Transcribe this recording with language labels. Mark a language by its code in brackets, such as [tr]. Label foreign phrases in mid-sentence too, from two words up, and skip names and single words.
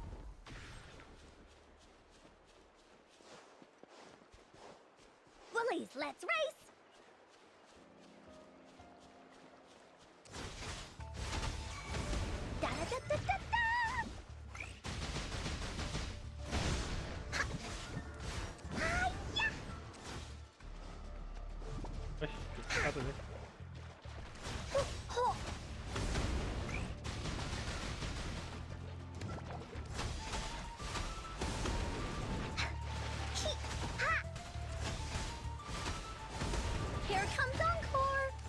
[en] Willies, let's race! Da da da da da da! Ha! Hi-ya! [pt] Oxi, nada a ver. [en] Ho! Here comes Encore!